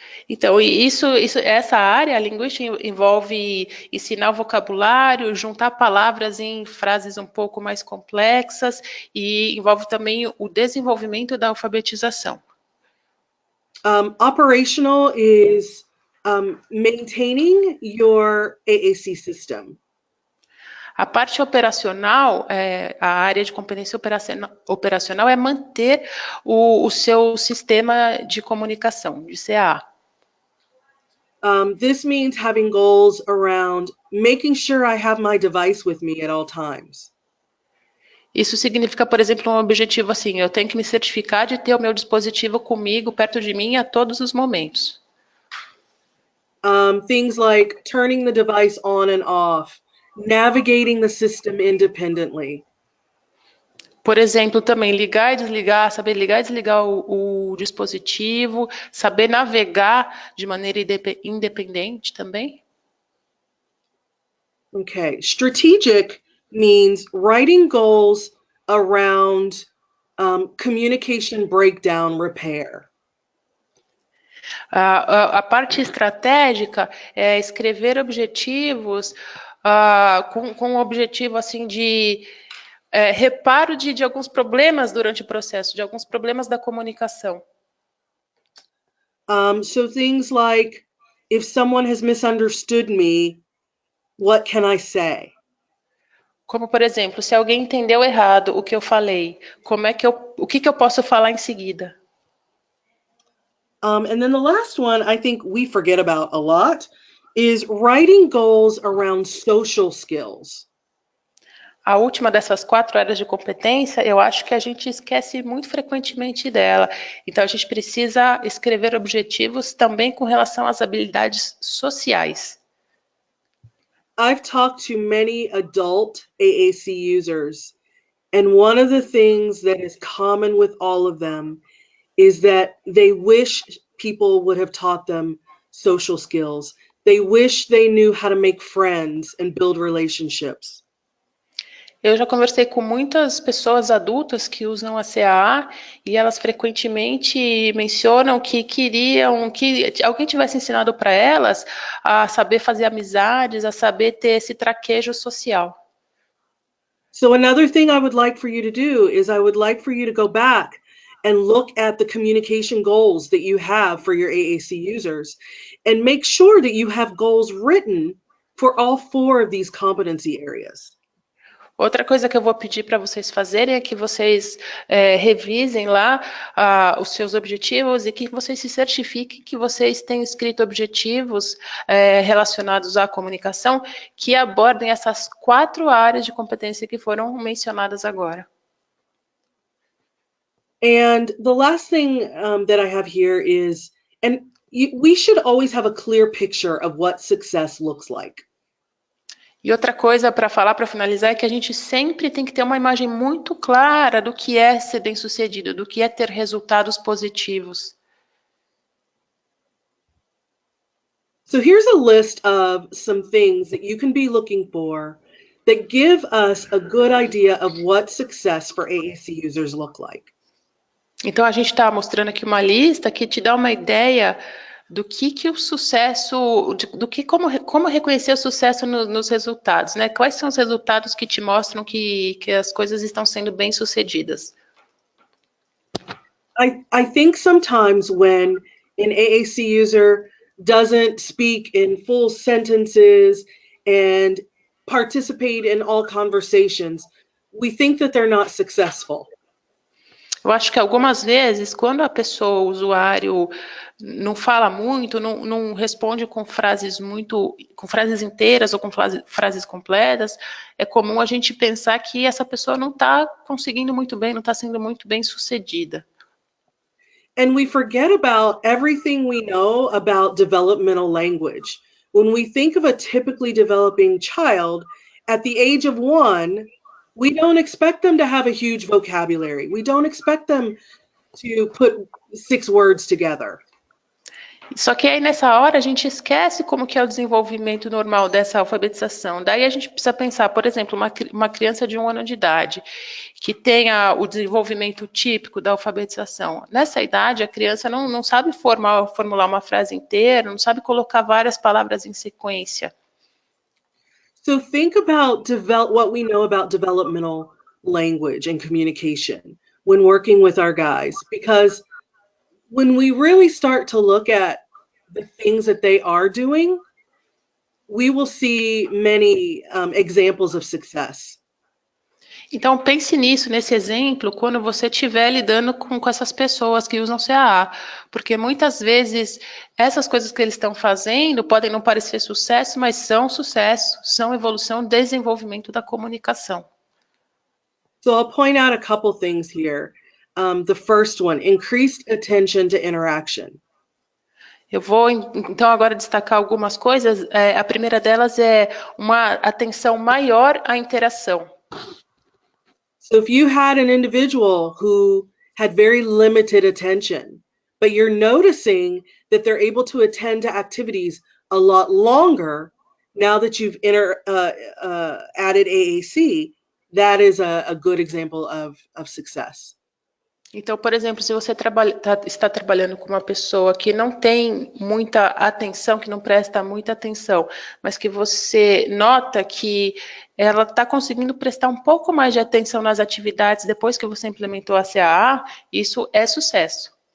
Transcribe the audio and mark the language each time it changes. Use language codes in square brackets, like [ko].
[pt] Então, essa área, a linguística, envolve ensinar o vocabulário, juntar palavras em frases um pouco mais complexas e envolve também o desenvolvimento da alfabetização. [en] Operational is maintaining your AAC system. [pt] A parte operacional, a área de competência operacional é manter o seu sistema de comunicação, de CAA. [en] This means having goals around making sure I have my device with me at all times. [pt] Isso significa, por exemplo, um objetivo assim, eu tenho que me certificar de ter o meu dispositivo comigo, perto de mim, a todos os momentos. [en] Things like turning the device on and off, navigating the system independently. [pt] Por exemplo, também ligar e desligar, saber ligar e desligar o dispositivo, saber navegar de maneira independente também. [en] Okay, strategic means writing goals around communication breakdown repair. [pt] A parte estratégica é escrever objetivos com o objetivo assim de reparo de alguns problemas durante o processo, de alguns problemas da comunicação. [en] So things like, if someone has misunderstood me, what can I say? [pt] Como, por exemplo, se alguém entendeu errado o que eu falei, o que eu posso falar em seguida? [en] And then the last one I think we forget about a lot is writing goals around social skills. [pt] A última dessas 4 áreas de competência, eu acho que a gente esquece muito frequentemente dela. Então, a gente precisa escrever objetivos também com relação às habilidades sociais. [en] I've talked to many adult AAC users, and one of the things that is common with all of them is that they wish people would have taught them social skills. They wish they knew how to make friends and build relationships. [pt] Eu já conversei com muitas pessoas adultas que usam a CAA e elas frequentemente mencionam que queriam que alguém tivesse ensinado para elas a saber fazer amizades, a saber ter esse traquejo social. [en] So another thing I would like for you to do is I would like for you to go back and look at the communication goals that you have for your AAC users and make sure that you have goals written for all 4 of these competency areas. [pt] Outra coisa que eu vou pedir para vocês fazerem é que vocês revisem lá os seus objetivos e que vocês se certifiquem que vocês têm escrito objetivos relacionados à comunicação que abordem essas 4 áreas de competência que foram mencionadas agora. [en] And the last thing that I have here is, we should always have a clear picture of what success looks like. [pt] E outra coisa para falar, para finalizar, é que a gente sempre tem que ter uma imagem muito clara do que é ser bem-sucedido, do que é ter resultados positivos. [en] So here's a list of some things that you can be looking for that give us a good idea of what success for AAC users look like. [pt] Então a gente está mostrando aqui uma lista que te dá uma ideia do que o sucesso, como reconhecer o sucesso nos resultados, né? Quais são os resultados que te mostram que as coisas estão sendo bem-sucedidas? [en] I think sometimes when an AAC user doesn't speak in full sentences and participate in all conversations, we think that they're not successful. [pt] Eu acho que algumas vezes, quando a pessoa, o usuário, não fala muito, não responde com frases inteiras ou com frases completas, é comum a gente pensar que essa pessoa não está conseguindo muito bem, não está sendo muito bem sucedida. [en] And we forget about everything we know about developmental language. When we think of a typically developing child, at the age of 1, We don't expect them to have a huge vocabulary. We don't expect them to put 6 words together. [pt] Só que aí nessa hora a gente esquece como que é o desenvolvimento normal dessa alfabetização. Daí a gente precisa pensar, por exemplo, uma criança de 1 ano de idade que tenha o desenvolvimento típico da alfabetização. Nessa idade a criança não sabe formular uma frase inteira, não sabe colocar várias palavras em sequência. [en] So think about what we know about developmental language and communication when working with our guys, because when we really start to look at the things that they are doing, we will see many examples of success. [pt] Então pense nisso, nesse exemplo, quando você estiver lidando com essas pessoas que usam CAA, porque muitas vezes essas coisas que eles estão fazendo podem não parecer sucesso, mas são sucesso, são evolução, desenvolvimento da comunicação. [en] So I'll point out a couple things here. The first one, increased attention to interaction. [pt] Eu vou então agora destacar algumas coisas. A primeira delas é uma atenção maior à interação. [en] So if you had an individual who had very limited attention, but you're noticing that they're able to attend to activities a lot longer now that you've added AAC, that is a good example of success. [pt] Então, por exemplo, se você está trabalhando com uma pessoa que não tem muita atenção, que não presta muita atenção, mas que você nota que ela está conseguindo prestar um pouco mais de atenção nas atividades depois que você implementou a CAA, isso é sucesso.